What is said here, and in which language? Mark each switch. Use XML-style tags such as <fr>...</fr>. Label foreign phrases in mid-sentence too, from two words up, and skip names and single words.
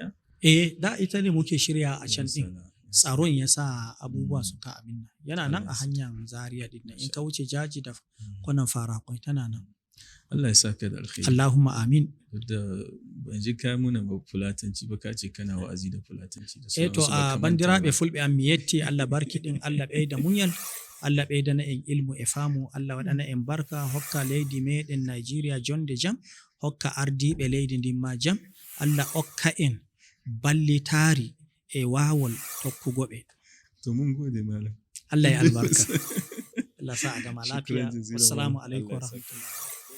<ha>Da ita ne muke shirya a can din. Tsaron ya sa abubuwa suka abin nan. Yana nan a hanyar Zaria din nan, in ka wuce jaji da kwanan Farakwai tana nan. Allah ya saka da alkhairi.</ha> <ar>اللهم آمين.</ar> <ha>Da ban ji ka muna ba fulatanci ba, ka ce kana wa'azi da fulatanci da sauransu.</ha> <ff>To a bandiraɓe fulɓe am miyetti, Allah barki ɗin, Allah ɓeyda munyal, Allah ɓeydana en ilmu e faamu, Allah waɗana en barka, hokka leydi meɗen Nigeria jonde jam, hokka ardiɓe leydi ndin ma jam, Allah hokka en ballitari e wawol tokkugo ɓe.</ff> <ha>To mun gode malam. Allah ya albarka. Allah sa a gama lafiya.</ha> <ar>السلام عليكم ورحمة الله.</ar>